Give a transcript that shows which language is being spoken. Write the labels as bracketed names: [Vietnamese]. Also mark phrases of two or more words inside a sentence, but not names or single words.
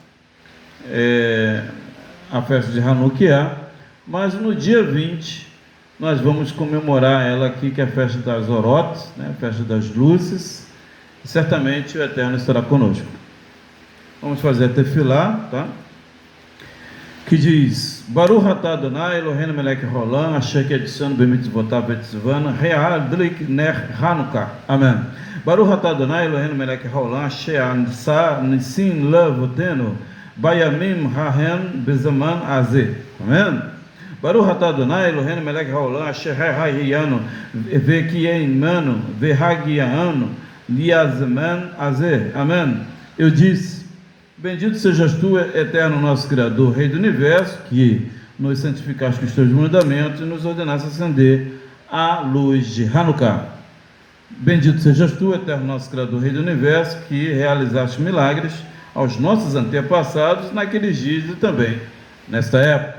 [Portuguese] A festa de Hanukkah, mas no dia 20 nós vamos comemorar ela aqui, que é a festa das Orot, né? A festa das luzes, e certamente o Eterno estará conosco. Vamos fazer a tefilá, tá? Que diz: [Hebrew] ברוך אתה אדני אלהינו מלך העולם אשר קדשנו במצותיו וצונו להדליק נר חנכה. [Portuguese] Amém. [Hebrew] ברוך אתה אדני אלהינו מלך העולם אשר עשה נסים לאבותינו בימים ההם בזמן הזה. [Portuguese] Amém. [Hebrew] ברוך אתה אדני אלהינו מלך העולם אשר החינו וקימנו והגיענו לזמן הזה. [Portuguese] Amém. Eu disse: bendito sejas tu, Eterno nosso Criador, Rei do Universo, que nos santificaste com os teus mandamentos e nos ordenaste acender a luz de Hanukkah. Bendito sejas tu, Eterno nosso Criador, Rei do Universo, que realizaste milagres aos nossos antepassados naqueles dias e também nesta época.